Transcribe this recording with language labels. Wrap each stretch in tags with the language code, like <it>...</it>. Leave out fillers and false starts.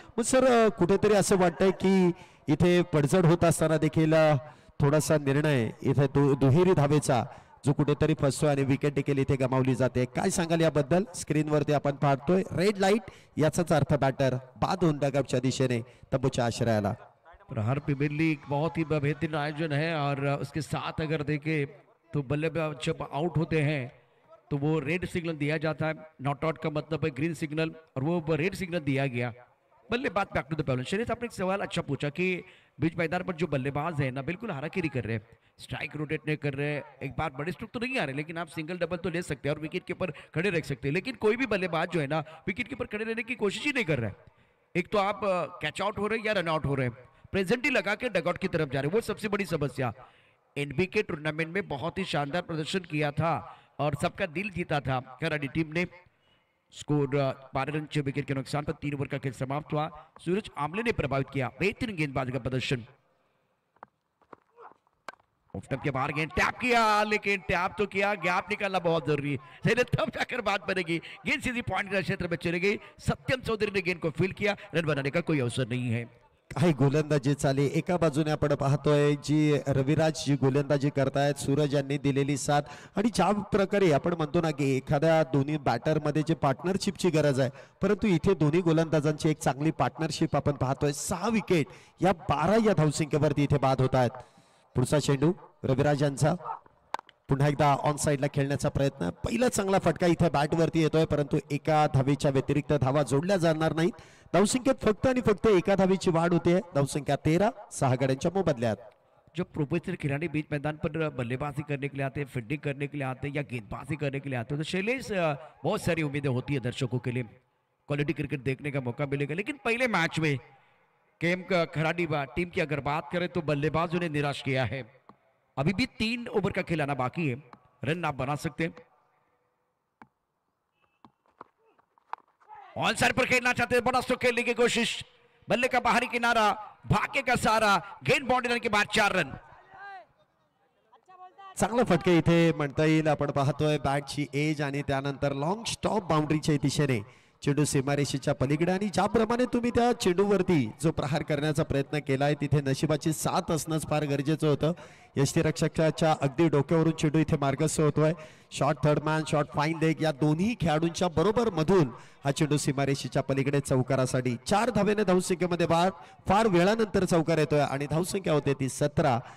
<mr>मग सर कुठेतरी असं वाटतंय की इथे पडझड होत असताना देखील थोडासा निर्णय इथे दुहेरी धावेचा जो कुठेतरी फसतोय आणि विकेट देखील इथे गमावली जाते. काय सांगाल याबद्दल. स्क्रीनवरती आपण पाहतोय रेड लाईट, याचाच अर्थ बॅटर बाद होऊन डगआउटच्या दिशेने तंबूच्या आश्रयाला.</mr> <hi>प्रहार प्रीमियर लीग बहुत ही बेहतरीन आयोजन है और उसके साथ अगर देखें तो बल्लेबाज जब आउट होते हैं तो वो रेड सिग्नल दिया जाता है. नॉट आउट का मतलब है ग्रीन सिग्नल और वो रेड सिग्नल दिया गया. बल्लेबाज</hi> <en>Back to the पहलवान.</en> <hi>शरीफ आपने एक सवाल अच्छा पूछा कि बीच मैदान पर जो बल्लेबाज है ना बिल्कुल हाराकिरी कर रहे हैं, स्ट्राइक रोटेट नहीं कर रहे. एक बार बड़े स्ट्रोक तो नहीं आ रहे, लेकिन आप सिंगल डबल तो ले सकते हैं और विकेट के ऊपर खड़े रह सकते हैं. लेकिन कोई भी बल्लेबाज जो है ना विकेट के ऊपर खड़े रहने की कोशिश ही नहीं कर रहा है. एक तो आप कैच आउट हो रहे हैं या रन आउट हो रहे हैं, प्रेजेंट ही लगा के डगआउट की तरफ जा रहे हैं. वो सबसे बड़ी समस्या. एनबीके टूर्नामेंट में बहुत ही शानदार प्रदर्शन किया था और सबका दिल जीता था खराड़ी टीम ने. स्कोर 12 रन 6 विकेट के नुकसान पर 3 ओवर का खेल समाप्त हुआ. सूरज आमले ने प्रभावित किया. बेहतरीन गेंदबाजी का प्रदर्शन. ऑफ स्टंप के बाहर गेंद टैप किया, लेकिन टैप तो किया, गैप निकालना बहुत जरूरी है, तब जाकर बात बनेगी। गेंद सीधी पॉइंट के क्षेत्र में चली गई, सत्यम चौधरी ने गेंद को फील्ड किया, रन बनाने का कोई अवसर नहीं है।</hi> <mr>काही गोलंदाजी चाली एका बाजूने आपण पाहतोय जी रविराज जी गोलंदाजी करतायत, सूरज यांनी दिलेली साथ आणि ज्या प्रकारे आपण म्हणतो ना की एखाद्या दोन्ही बॅटर मध्ये जे पार्टनरशिपची गरज आहे, परंतु इथे दोन्ही गोलंदाजांची एक चांगली पार्टनरशिप आपण पाहतोय। 6 विकेट या 12 या धावसंख्येवरती इथे बाद होत आहेत। पुढचा चेंडू रविराज यांचा, पुन्हा एकदा ऑन साइडला खेळण्याचा प्रयत्न, पहिला चांगला फटका इथे बॅट वरती येतोय, परंतु एका धावेच्या व्यतिरिक्त धावा जोडल्या जाणार नाहीत। धावसंख्येत फक्त आणि फक्त एका धावेची वाढ होते। धावसंख्या 13, 6 गड्यांच्या मोबदल्यात।</mr> <hi>जो प्रोफेशनल खिलाड़ी बीच मैदान पर बल्लेबाजी करने के लिए आते हैं, फील्डिंग करने के लिए आते हैं या गेंदबाजी करने के लिए आते हैं, तो शैलेश बहुत सारी उम्मीदें होती है दर्शकों के लिए, क्वालिटी क्रिकेट देखने का मौका मिलेगा। लेकिन पहले मैच में केम का खराडी टीम की अगर बात करें तो बल्लेबाजों ने निराश किया है। अभी भी 3 ओवर का खिलाना बाकी है, रन आप बना सकते हैं। ऑन साइड पर खेलना चाहते हैं, बड़ा स्ट्रोक खेलने की कोशिश, बल्ले का बाहरी किनारा, भाग्य का सहारा, गेंद बाउंड्री के बाद 4 रन।</hi> <mr>चांगला फटके इथे म्हणता येईल। आपण पाहतोय बॅटची एज आणि त्यानंतर लॉंग स्टॉप बाउंड्रीच्या दिशेने चेंडू सीमारेषेच्या पलीकडे, आणि ज्याप्रमाणे तुम्ही त्या चेंडूवरती जो प्रहार करण्याचा प्रयत्न केलाय तिथे नशिबाची साथ असणंच फार गरजेचं होतं। यष्टीरक्षकाच्या अगदी डोक्यावरून चेंडू इथे मार्गस्थ होतोय। Short third man, short fine leg या दोन्ही खेळाडूंच्या बरोबर मधून हा चेंडू सीमारेषेच्या पलीकडे चौकारासाठी 4 धावेने धावसंख्येमध्ये बाद, फार वेळानंतर चौकार येतोय आणि धावसंख्या होते ती 17।</mr>